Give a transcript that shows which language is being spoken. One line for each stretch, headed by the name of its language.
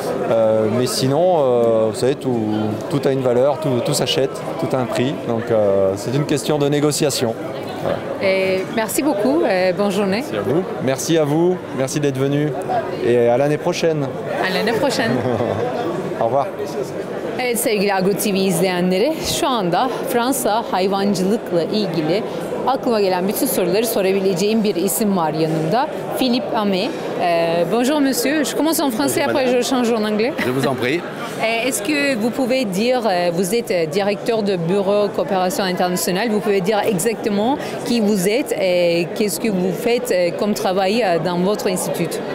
French: Mais sinon, vous savez, tout a une valeur, tout s'achète, tout a un prix. Donc c'est une question de négociation. Voilà. Et merci beaucoup, bonne journée. Merci à vous. Merci à vous, merci d'être venu et à l'année prochaine. À l'année prochaine. Au revoir.
Turkish: Evet sevgili Agro TV izleyenleri, şu anda Fransa hayvancılıkla ilgili aklıma gelen bütün soruları sorabileceğim bir isim var yanımda. Philippe Amé.
French: Bonjour monsieur, je commence en français, après je change en anglais. Je vous en prie. Est-ce que vous pouvez dire, vous êtes directeur de bureau coopération internationale, vous pouvez dire exactement qui vous êtes et qu'est-ce que vous faites comme travail dans votre institut?